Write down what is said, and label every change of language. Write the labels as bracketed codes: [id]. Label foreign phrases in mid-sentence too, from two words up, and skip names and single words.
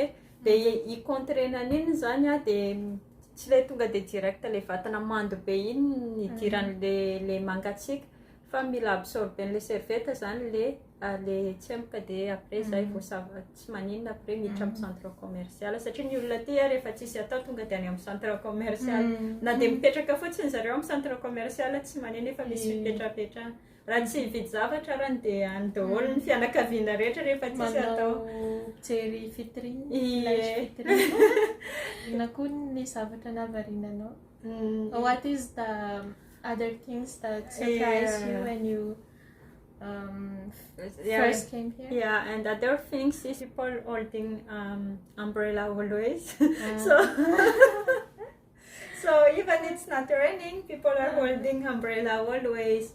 [mg] Dia i-contrenany iny zany dia tsy ilay tonga dia direct ilay vatana mando be iny idiran'ilay mangatsiaka fa mila absorben'ilay servieta zany ilay tsempoka dia après izay voasava tsy maninona après miditra amin'ny [fr] centre commercial [mg] satria ny olona aty rehefa tsisy atao tonga dia any amin'ny [fr] centre commercial [mg] na dia mipetraka fotsiny zareo amin'ny [fr] centre commercial [mg] tsy maninona efa misy mipetrapetrana. Raha tsy hividy zavatra raha dia any daholo ny fianakaviana rehetra rehefa tsisy atao. Jery vitrine. Ina koa ny zavatra navariananao. [en] What is the other things that surprise you when you first came here? Yeah, and other things is people holding umbrella always. So even it's not raining, people are holding umbrella always.